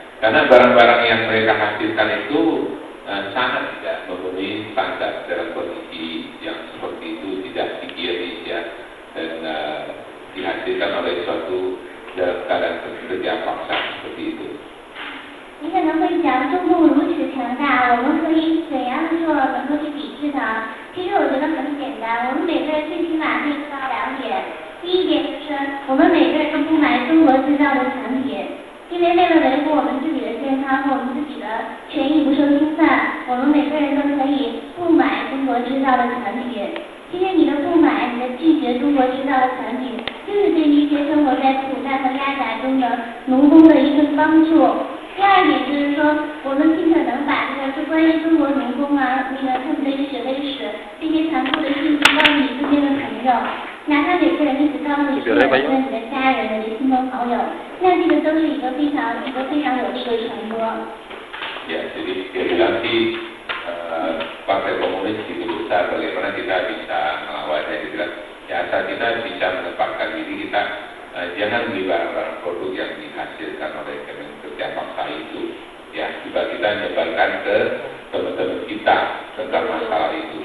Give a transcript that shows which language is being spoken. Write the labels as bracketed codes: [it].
[id] Karena barang-barang yang mereka hasilkan itu sangat tidak memenuhi standar dalam kondisi yang seperti itu, tidak higienis, ya, dan dihasilkan oleh suatu dalam keadaan kerja paksa seperti itu. [zh] 你可能会想，中共如此强大，我们可以怎样做能够去抵制它？其实我觉得很简单，我们每个人最起码可以做到2点。第一点就是我们每个人都不买中国制造的产品，因为为了维护我们自己的健康和我们自己的权益不受侵犯，我们每个人都可以不买中国制造的产品。其实你的不买，你的拒绝中国制造的产品，就是对一些生活在苦难和压榨中的农工的一份帮助。第二点就是说，我们尽可能把就关于中国农工啊，他们的一些血泪史，这些残酷的信息告诉你身边的朋友，哪怕每个人一直告诉你是你的家人、你的亲朋好友，那这个都是一个非常有力的传播。 [id] Ya, jadi dia bilang sih Partai Komunis itu besar, bagaimana kita bisa melawannya? Dia bilang, ya asal kita bisa menempatkan diri kita, jangan beli barang-barang produk yang dihasilkan oleh kerja paksa itu. Ya, juga kita nyebarkan ke teman-teman kita tentang masalah itu.